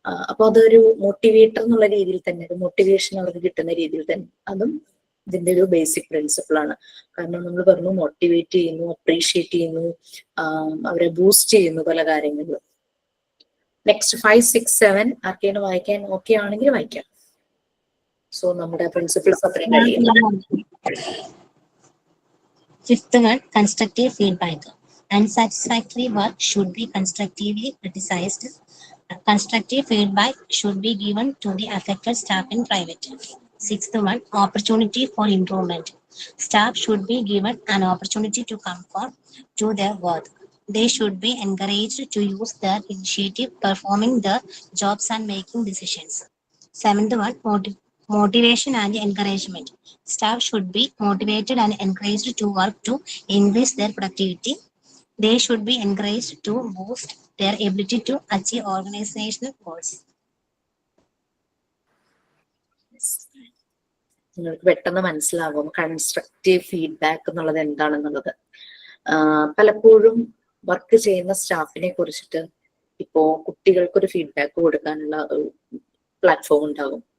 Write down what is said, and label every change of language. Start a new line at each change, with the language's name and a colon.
Malayalam: അപ്പൊ അതൊരു മോട്ടിവേറ്റർ എന്നുള്ള രീതിയിൽ തന്നെ, ഒരു മോട്ടിവേഷൻ അവർക്ക് കിട്ടുന്ന രീതിയിൽ തന്നെ, അതും ഇതിന്റെ ഒരു ബേസിക് പ്രിൻസിപ്പിൾ ആണ്. കാരണം നമ്മൾ പറഞ്ഞു മോട്ടിവേറ്റ് ചെയ്യുന്നു, അപ്രീഷിയേറ്റ് ചെയ്യുന്നു, അവരെ ബൂസ്റ്റ് ചെയ്യുന്നു പല കാര്യങ്ങളിലും. നെക്സ്റ്റ് 5, 6, 7 ആർക്കെങ്കിലും വായിക്കാൻ ഓക്കെ ആണെങ്കിൽ വായിക്കാം. സോ നമ്മുടെ പ്രിൻസിപ്പിൾസ് അത്രയും കഴിയും.
English: Fifth one, constructive feedback. Unsatisfactory work should be constructively criticized. Constructive feedback should be given to the affected staff in private. Sixth one, opportunity for improvement. Staff should be given an opportunity to conform to their work. They should be encouraged to use their initiative, performing their jobs and making decisions. Seventh one, motivation and encouragement. Staff should be motivated and encouraged to work to increase their productivity. They should be encouraged to boost their ability to achieve organizational goals.
Malayalam: നിങ്ങൾക്ക് പെട്ടെന്ന് മനസ്സിലാകും constructive feedback എന്നുള്ളത് എന്താണെന്നുള്ളത്. പലപ്പോഴും work ചെയ്യുന്ന സ്റ്റാഫിനെ കുറിച്ചിട്ട് ഇപ്പോ കുട്ടികൾക്കൊരു ഫീഡ്ബാക്ക് കൊടുക്കാനുള്ള ഒരു പ്ലാറ്റ്ഫോം ഉണ്ടാകും.